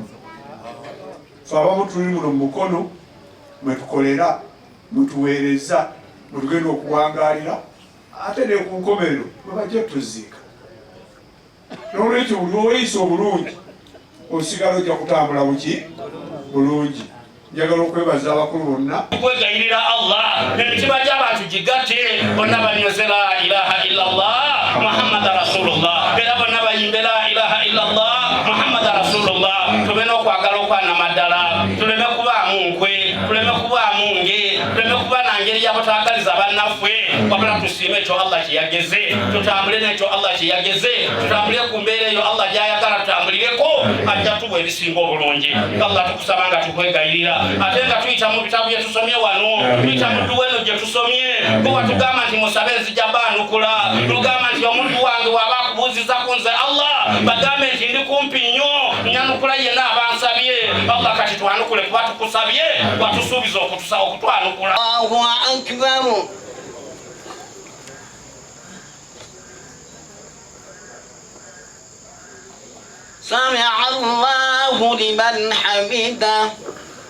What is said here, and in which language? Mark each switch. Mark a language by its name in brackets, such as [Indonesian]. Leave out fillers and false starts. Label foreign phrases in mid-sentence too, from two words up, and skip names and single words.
[Ganda] Ffe abamu tuli muno mu Mukono mwe tukolera mwe tuweereza mwe tugenda okuwangaalira ate ne ku nkomerero mwe bajja tuziika. N'olwekyo buli oweeyisa obulungi osigala ojja kutambula buki bulungi. Njagala okwebaza abakulu bonna kwegayirira Allah n'emitima gy'abantu gigatte bonna banyoze [Arabic] لا إله إلا الله محمد رسول الله [Ganda] era bonna bayimbe [Arabic] لا إله إلا الله محمد رسول الله [Ganda] tube n'okwagala okwanamaddala tuleme kubaamu nkwe tuleme kubaamu nge tuleme kuba na ngeri y'abataagaliza bannaffe wabula tusiime ekyo Allah kyeyageze tutambule n'ekyo Allah kyeyageze tutambule ku mbeera eyo Allah gy'ayagala tutambulireko ajja tuwa ebisinga obulungi. Allah tukusaba nga tukwegayirira ate nga tuyita mu bitabu bye tusomye wano tuyita mu dduweno gye tusomye kuba tugamba nti musabe nzija baanukula tugamba nti omuntu wange waba akubuuziza ku nze Allah bagambe nti ndi kumpi nnyo nyanukula yenna abansabye Allah kati twanukule kuba tukusabye watusuubiza okutwanukula. [Arabic] الله أكبر. سمع الله لمن حمده